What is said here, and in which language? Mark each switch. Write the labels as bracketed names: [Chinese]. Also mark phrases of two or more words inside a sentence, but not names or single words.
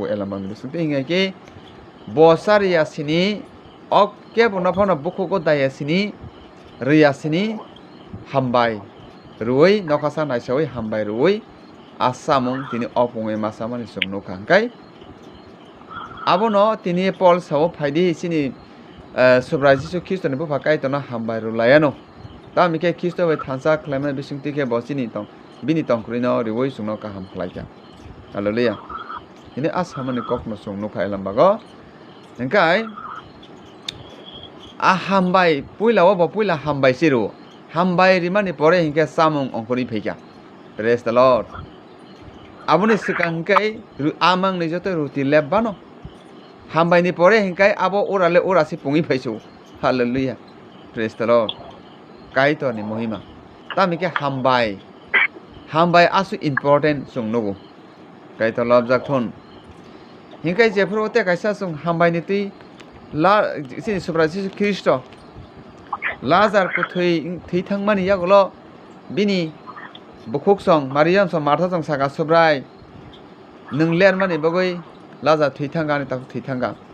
[Kok Borok] elamang bisung tingai ke bosariya sini ok ke bono phono bukugo daya sini riya sini hambai ruoi nokasa naisawoi hambai ruoi asamung tini opungoi masa mani sungnu kangkai abono tini Paul sawo phaidi sini subrai Jisu Kristo ni bufa kaitona hambai rulayano tamike Kristo bai thansa khlaimana bising tike bosini tong bini tong kurino riwoi sungno kaham khlaika. Hallelujah. Ini asamani kokno sungnu khailam bago hingkai hambai puila bo puila hambai siru hambai rimani pore hingke samung ongkori pheika. [English] Praise the Lord. [Kok Borok] Aboni sikangkai amang ni joto ruti lebbano hambai ni pore hingkai abo orale orasi pungi phaisu. [English] Hallelujah. Praise the Lord. [Kok Borok] Kaito ni mohima tamike hambai asu important sungnugo kaito lobjak thon hingkai jefro te kaisa sung hambai ni tui la sini subrai Jisu Kristo Lazar ko thui thangmani yagolo bini bukhuk song Mariam song Martha song saka subrai nungler mani bagoi Lazar thui thanga ni tak thui thanga